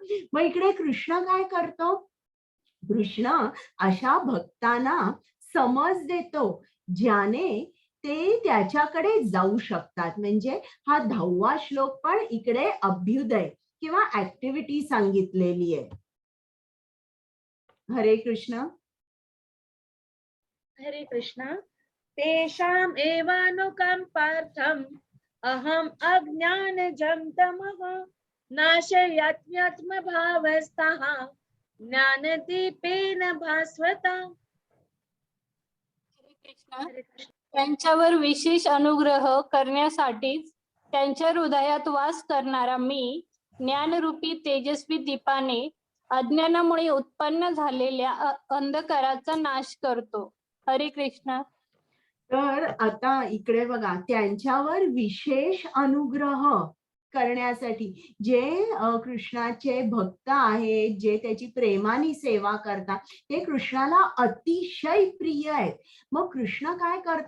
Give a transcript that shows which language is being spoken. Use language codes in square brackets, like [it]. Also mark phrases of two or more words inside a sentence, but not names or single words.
[mr] मग इकडे कृष्ण काय करतो? कृष्ण अशा भक्तांना समज देतो ज्याने ते त्याच्याकडे जाऊ शकतात. म्हणजे हा 10वा श्लोक पण इकडे अभ्युदय किंवा ऍक्टिव्हिटी सांगितलेली आहे. हरे कृष्ण. हरे कृष्ण. [sa] तेषाम् एवानुकम्पार्थम् अहम् अज्ञानजं तमः नाशयात्म्यात्मभावस्थः ज्ञानदीपेन भास्वता. [mr] कृष्ण, हरे कृष्ण. त्यांच्यावर विशेष अनुग्रह करण्यासाठीच त्यांच्या हृदयात वास करणारा मी ज्ञानरूपी तेजस्वी दीपाने अज्ञानामुळे उत्पन्न झालेल्या अंधकाराचा नाश करतो. हरे कृष्ण. तर आता इकडे बघा, त्यांच्यावर विशेष अनुग्रह करण्यासाठी जे कृष्णाचे भक्त आहेत, जे त्याची प्रेमाने सेवा करतात, ते कृष्णाला अतिशय प्रिय आहेत. मग कृष्ण काय करतो?